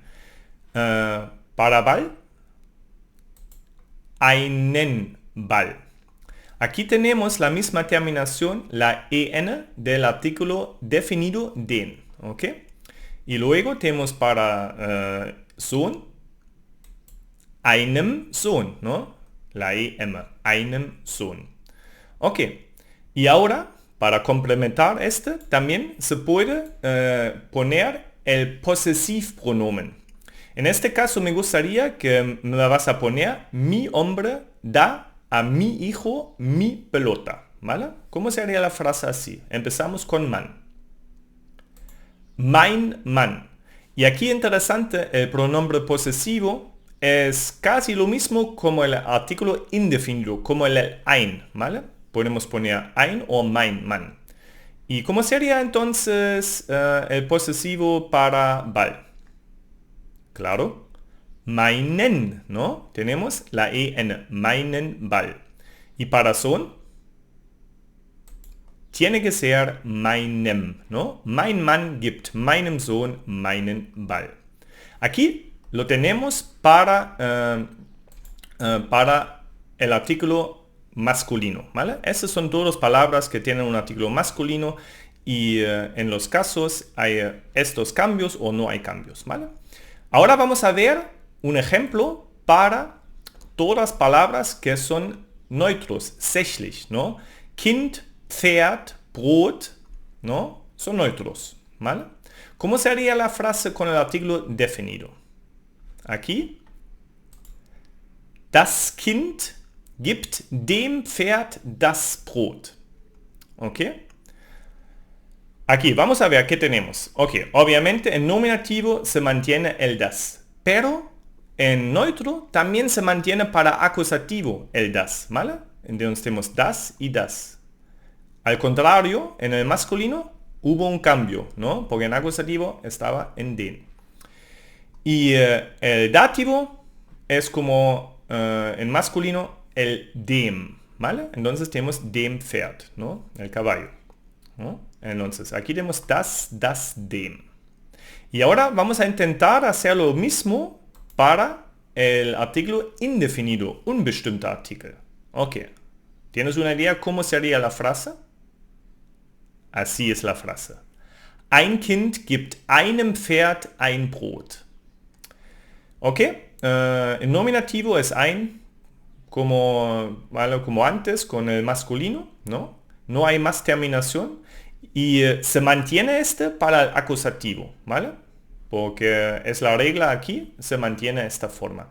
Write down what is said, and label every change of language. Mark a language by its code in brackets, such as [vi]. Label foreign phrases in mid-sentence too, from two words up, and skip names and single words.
[de] Para Ball, einen Ball. [es] Aquí tenemos la misma terminación, la en del artículo definido den, ¿ok? Y luego tenemos para Sohn, [de] einem Sohn, [es] ¿no? La em, [de] einem Sohn. [es] Ok, Y ahora, para complementar este, también se puede poner el posesivpronomen. En este caso me gustaría que me vas a poner: mi hombre da a mi hijo mi pelota. ¿Vale? ¿Cómo sería la frase así? Empezamos con man. [de] Mein Mann. [es] Y aquí interesante, el pronombre posesivo es casi lo mismo como el artículo indefinido, como el ein, ¿vale? Podemos poner ein o [de] mein Mann. [es] ¿Y cómo sería entonces el posesivo para Ball? Claro, meinen, ¿no? Tenemos la en, [de] meinen Ball. [es] Y para Sohn, tiene que ser meinem, ¿no? [de] Mein Mann gibt meinem Sohn meinen Ball. [es] Aquí lo tenemos para el artículo masculino, ¿vale? Esas son todas palabras que tienen un artículo masculino y en los casos hay estos cambios o no hay cambios, ¿vale? Ahora vamos a ver un ejemplo para todas las palabras que son neutros, sächlich, ¿no? [de] Kind, Pferd, Brot, [es] ¿no? Son neutros, ¿vale? ¿Cómo sería la frase con el artículo definido? Aquí, [de] das Kind gibt dem Pferd das Brot. [es] ¿Ok? Aquí, vamos a ver qué tenemos. Ok, obviamente en nominativo se mantiene el das, pero en neutro también se mantiene para acusativo el das, ¿vale? Entonces tenemos das y das. Al contrario, en el masculino hubo un cambio, ¿no? Porque en acusativo estaba en den. Y el dativo es como en masculino el dem, ¿vale? Entonces tenemos [de] dem Pferd, [es] ¿no? El caballo, ¿no? Entonces aquí tenemos das, dem. Y ahora vamos a intentar hacer lo mismo para el artículo indefinido, un [de] bestimmter Artikel. [es] Ok. ¿Tienes una idea cómo sería la frase? Así es la frase. [de] Ein Kind gibt einem Pferd ein Brot. [es] Ok. El nominativo es ein, como antes, con el masculino, ¿no? No hay más terminación. Y se mantiene este para el acusativo, ¿vale? Porque es la regla aquí, se mantiene de esta forma.